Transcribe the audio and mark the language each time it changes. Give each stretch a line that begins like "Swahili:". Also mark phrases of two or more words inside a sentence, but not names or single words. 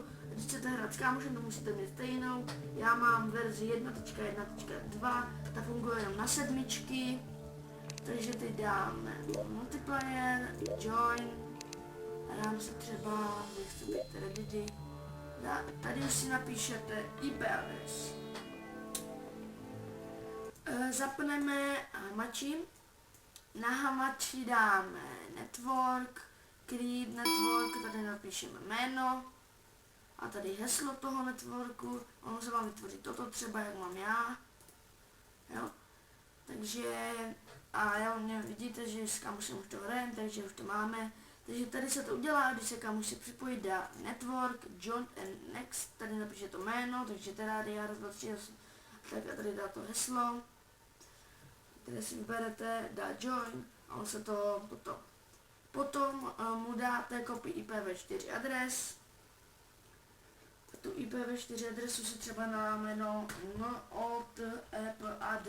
Czech: Když chcete hrát s kámošem, to musíte mít stejnou. Já mám verzi 1.1.2, ta funguje jenom na 7, takže teď dáme
English: multiplayer, join,
Czech: a dám si třeba, že chci být ready. Tady už si napíšete IP adres. Zapneme hamači. Na hamači dáme
English: network, create network,
Czech: tady napíšeme jméno a tady heslo toho networku. Ono se vám vytvoří toto třeba, jak mám já. Jo. Takže, a vidíte, že s kamušem už to hrajeme, takže už to máme. Takže tady se to udělá, když se kamuš se připojí, dá network,
English: join and next,
Czech: tady napíše to jméno, takže Terraria, raz, 2, 3, tak a tady dá to heslo, které si vyberete, dá join a on se to potom mu dáte
English: copy IPv4
Czech: adres. Tu IPv4 adresu si třeba dáme NOTEPAD.